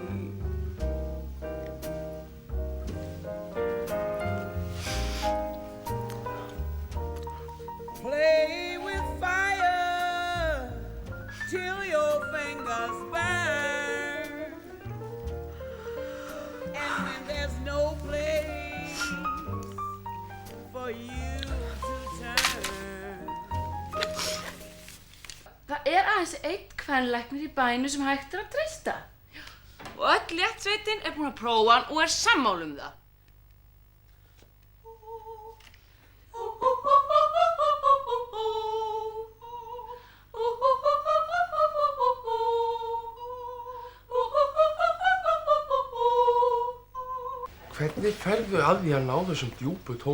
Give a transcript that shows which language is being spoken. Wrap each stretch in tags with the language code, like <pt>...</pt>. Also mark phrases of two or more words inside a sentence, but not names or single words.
<en>Play with fire till your fingers burn. And when there's no place for you to turn.</en> <is>Það aðeins einn kvenlæknir í bænum sem hægt að treysta. Og öll léttsveitin búin að prófa hann og sammála það. Hvernig ferðu að því að ná þessum djúpu tón?</is>